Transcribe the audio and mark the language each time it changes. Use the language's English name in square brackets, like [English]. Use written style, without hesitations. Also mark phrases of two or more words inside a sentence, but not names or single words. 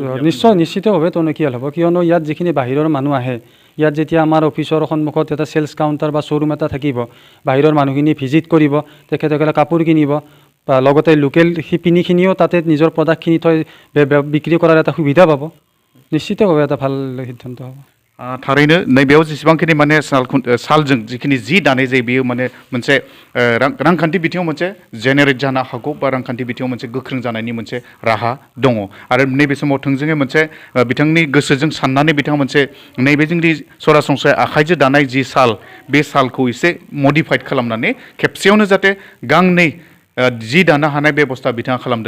[Assamese] নিশ্চিতভাৱে টনকিয়াল হ'ব, কিয়নো ইয়াত যিখিনি বাহিৰৰ মানুহ আহে, ইয়াত যেতিয়া আমাৰ অফিচৰ সন্মুখত এটা [English] sales counter [Assamese] বা শ্ব'ৰুম এটা থাকিব, বাহিৰৰ মানুহখিনি ভিজিট কৰিব, তেখেতসকলে কাপোৰ কিনিব, বা লগতে লোকেল শিপিনীখিনিও তাতে নিজৰ প্ৰডাক্টখিনি থৈ বিক্ৰী কৰাৰ এটা সুবিধা পাব, নিশ্চিতভাৱে এটা ভাল সিদ্ধান্ত হ'ব। [Bodo] थारैनो नैबेयाव जेसेबांखिनि माने सालजों जिखिनि जि दानाय जायो बेयो माने मोनसे रांखान्थि बिथिङाव मोनसे जेनेरेट जानो हागौ बा रांखान्थि बिथिङाव मोनसे गोख्रों जानायनि मोनसे राहा दङ, आरो नैबे समाव थोंजोङै मोनसे बिथांनि गोसोजों साननानै बिथाङा मोनसे नैबे जोंनि सरासनस्रायै आखाइजों दानाय जि साल बे सालखौ एसे मडिफाइड खालामनानै खेबसेयावनो जाहाथे गांनै जि दानो हानाय बेबस्था बिथाङा खालामदों।